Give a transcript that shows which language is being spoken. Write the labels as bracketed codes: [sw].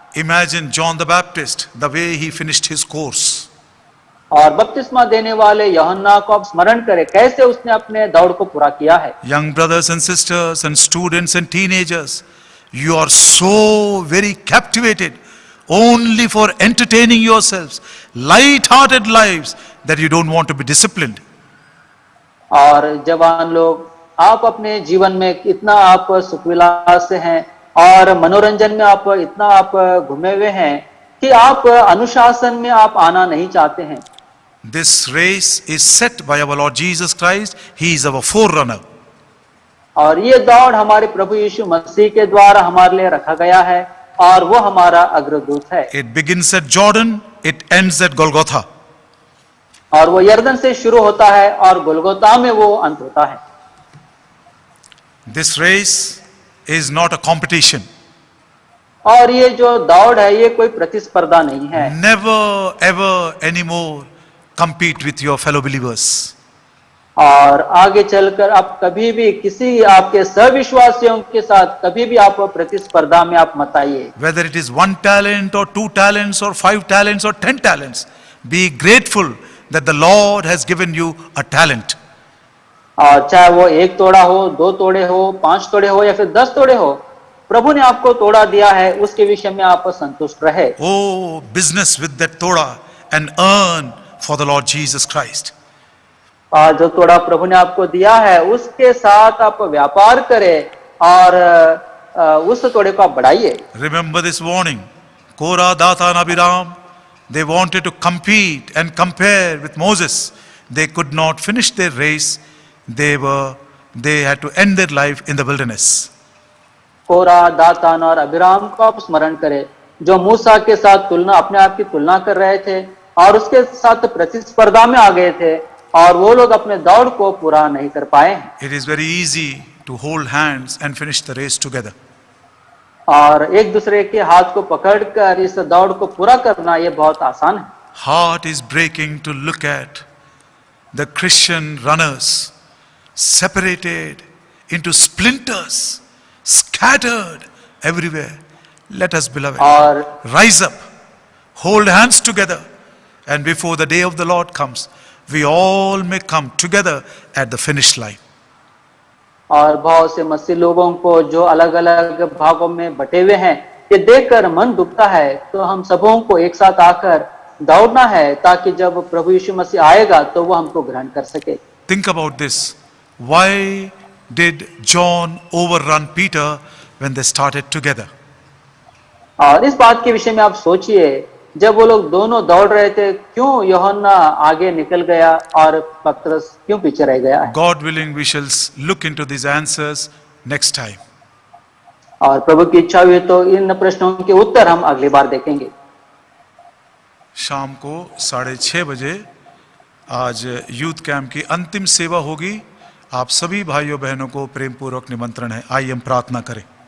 [en] Imagine John the Baptist, the way he finished his course. [hi] और बपतिस्मा देने वाले यूहन्ना को आप स्मरण करें कैसे उसने अपने दौड़ को पूरा किया है। [en] Young brothers and sisters and students and teenagers, you are so very captivated only for entertaining yourselves, light-hearted lives that you don't want to be disciplined. [hi] और जवान लोग, आप अपने जीवन में इतना आप सुखविलास से हैं और मनोरंजन में आप इतना आप घूमे हुए हैं कि आप अनुशासन में आप आना नहीं चाहते हैं। [en] This race is set by our Lord Jesus Christ. He is our forerunner. [hi] और ये दौड़ हमारे प्रभु यीशु मसीह के द्वारा हमारे लिए रखा गया है और वो हमारा अग्रदूत है। [en] It begins at Jordan, it ends at Golgotha. [hi] और वो यरदन से शुरू होता है और गोलगोता में वो अंत होता है। [en] This race is not a competition. [hi] और ये जो दौड़ है ये कोई प्रतिस्पर्धा नहीं है। [en] Never ever anymore compete with your fellow believers. [hi] और आगे चलकर आप कभी भी किसी आपके सहविश्वासियों के साथ कभी भी आप प्रतिस्पर्धा में आप मत आइए। [en] Whether it is 1 talent or 2 talents or 5 talents or 10 talents, be grateful that the Lord has given you a talent. [hi] और चाहे वो 1 तोड़ा हो, 2 तोड़े हो, 5 तोड़े हो या फिर 10 तोड़े हो, प्रभु ने आपको तोड़ा दिया है, उसके विषय में आप संतुष्ट रहे। [en] Oh, business with that toda and earn for the Lord Jesus Christ. [hi] जो तोड़ा प्रभु ने आपको दिया है उसके साथ आप व्यापार करें और उस तोड़े को आप बढ़ाइए। [en] Remember this warning. Korah, Dathan, Abiram, they wanted to compete and compare with Moses. They could not finish their race. They had to end their life in the wilderness. [hi] कोरा, दातान और अबिराम को आप स्मरण करें, जो मूसा के साथ तुलना अपने आप की तुलना कर रहे थे और उसके साथ प्रतिस्पर्धा में आ गए थे और वो लोग अपने दौड़ को पूरा नहीं कर पाए। [en] It is very easy to hold hands and finish the race together. [hi] और एक दूसरे के हाथ को पकड़कर इस दौड़ को पूरा करना ये बहुत आसान है। [en] Heart is breaking to look at the Christian runners separated into splinters, scattered everywhere. Let us, beloved, [hi] और [en] rise up, hold hands together, and before the day of the Lord comes, we all may come together at the finish line. [hi] और बहुत से मसीह लोगों को जो अलग अलग भागों में बटे हुए हैं, ये देखकर मन दुखता है, तो हम सबों को एक साथ आकर दौड़ना है ताकि जब प्रभु यीशु मसीह आएगा तो वो हमको ग्रहण कर सके। [en] Think about this. Why did John overrun Peter when they started together? [hi] और इस बात के विषय में आप सोचिए, जब वो लोग दोनों दौड़ रहे थे, क्यों यूहन्ना आगे निकल गया और पतरस क्यों पीछे रह गया है? [en] God willing, we shall look into these answers next time. [hi] और प्रभु की इच्छा हुई तो इन प्रश्नों के उत्तर हम अगली बार देखेंगे। शाम को 6:30 बजे आज यूथ कैंप की अंतिम सेवा होगी। आप सभी भाइयों बहनों को प्रेम पूर्वक निमंत्रण है। आइए हम प्रार्थना करें।